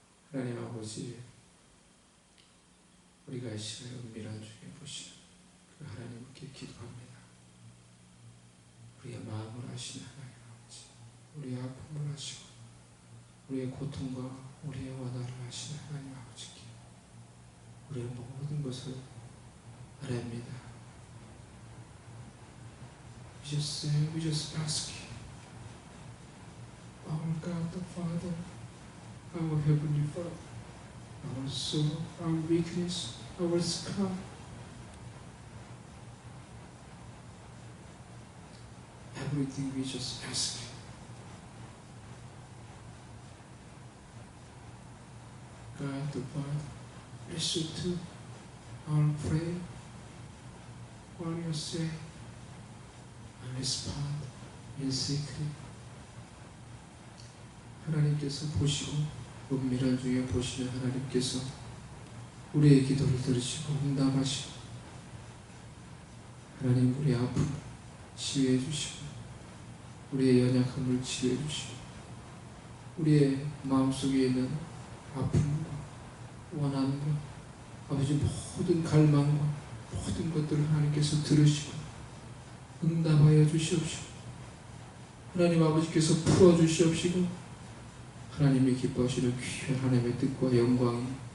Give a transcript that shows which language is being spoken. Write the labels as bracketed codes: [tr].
[ko] 하나님 아버지, 우리가 이 시간에 은밀한 중에 보시는 그 하나님께 기도합니다. 우리의 마음을 아시는 하나님 아버지, 우리의 아픔을 아시고 우리의 고통과 우리의 원한을 아시는 하나님 아버지께 우리의 모든 것을 아뢰옵니다. [en] We just ask you, our God the Father, our Heavenly Father, our soul, our weakness, our scar, everything we just ask you. God the Father, listen to our prayer, what you say, and respond in secret. [ko] 하나님께서 보시고 은밀한 중에 보시는 하나님께서 우리의 기도를 들으시고 응답하시고 하나님 우리의 아픔을 치유해 주시고 우리의 연약함을 치유해 주시고 우리의 마음속에 있는 아픔과 원한과 아버지 모든 갈망과 모든 것들을 하나님께서 들으시고 응답하여 주시옵시고 하나님 아버지께서 풀어주시옵시고 하나님이 기뻐하시는 귀한 하나님의 뜻과 영광이